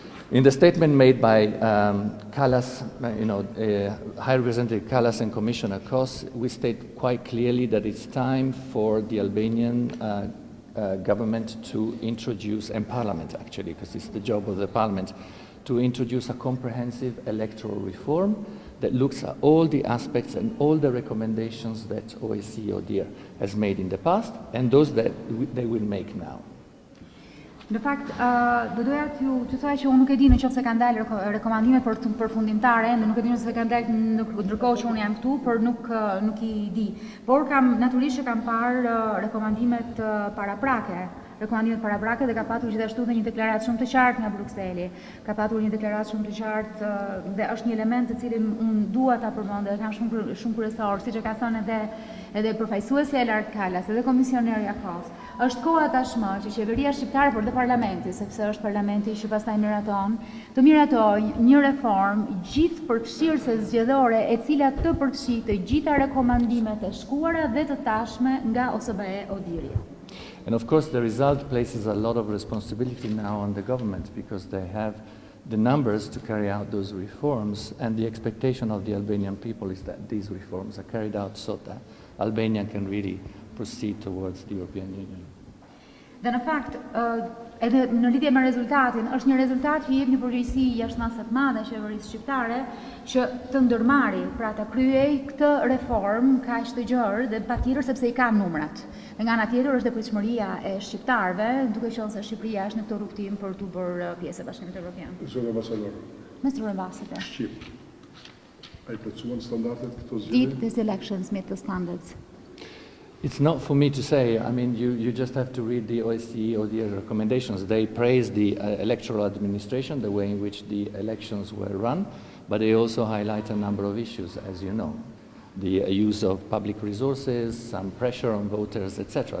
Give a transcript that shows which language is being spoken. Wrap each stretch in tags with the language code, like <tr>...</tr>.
<en>In the statement made by Kallas, High Representative Kallas and Commissioner Kos, we state quite clearly that it's time for the Albanian government to introduce, and parliament actually, because it's the job of the parliament, to introduce a comprehensive electoral reform that looks at all the aspects and all the recommendations that OSCE ODIHR has made in the past and those that they will make now.</en> <sq>Në fakt, do doja t'ju thoja që unë nuk e di nëse kanë dalë rekomandime përfundimtare, nuk e di nëse kanë dalë ndërkohë që unë jam këtu, por nuk I di. Por natyrisht që kam parë rekomandimet paraprake. Rekomandimet paraprake dhe ka patur gjithashtu dhe një deklaratë shumë të qartë nga Brukseli. Ka patur një deklaratë shumë të qartë dhe është një element të cilin unë dua ta përmend dhe kam shumë kryesor, siç e ka thënë edhe përfaqësuesja e lartë Kallas, edhe komisionerja Kos. Është koha tashmë që qeveria shqiptare por dhe parlamenti, sepse është parlamenti që pastaj miraton, të miratojë një reformë gjithëpërfshirëse zgjedhore e cila të përfshijë të gjitha rekomandimet e shkuara dhe të tashme nga OSBE ODIHR-i.</sq> <en>And of course the result places a lot of responsibility now on the government because they have the numbers to carry out those reforms, and the expectation of the Albanian people is that these reforms are carried out so that Albania can really proceed towards the European Union.</en> <sq>Dhe në fakt, edhe në lidhje me rezultatin, është një rezultat që jep një përgjegjësi jashtëmase të madhe qeverisë shqiptare që të ndërmarrë, pra ta kryej këtë reformë kaq të gjerë dhe patjetër sepse I ka numrat. Dhe nga ana tjetër është dhe pritshmëria e shqiptarëve, duke qenë se Shqipëria është në këtë rrugtim për të bërë pjesë e Bashkimit Evropian. Zona ambasador.</sq> <en>Mr. Ambassador.</en> <sq>Shqip. Ai plotësuan standardet këto</sq> <en>Did</en> <sq>zgjedhje?</sq> <en>these elections meet the standards? It's not for me to say. I mean, you just have to read the OSCE ODIHR recommendations. They praise the electoral administration, the way in which the elections were run, but they also highlight a number of issues, as you know. The use of public resources, some pressure on voters, etc.</en>